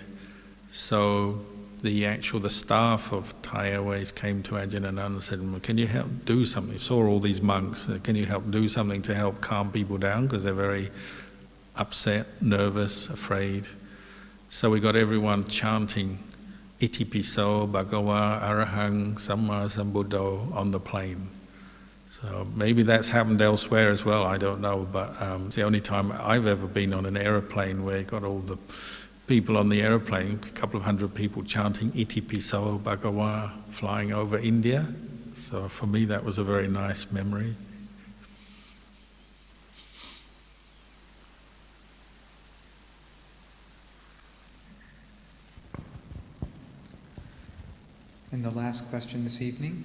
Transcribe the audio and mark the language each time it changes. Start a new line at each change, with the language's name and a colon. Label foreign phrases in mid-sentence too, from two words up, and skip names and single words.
English: So the staff of Thai Airways came to Ajahn Anand and said, can you help do something? They saw all these monks, can you help do something to help calm people down, because they're very upset, nervous, afraid. So we got everyone chanting
Pali: Iti piso bhagava arahang samma sambuddho
English: on the plane. So maybe that's happened elsewhere as well, I don't know, but it's the only time I've ever been on an aeroplane where you got all the people on the aeroplane, a couple of hundred people chanting
Pali: Iti piso bhagava,
English: flying over India. So for me that was a very nice memory. And the last question this evening.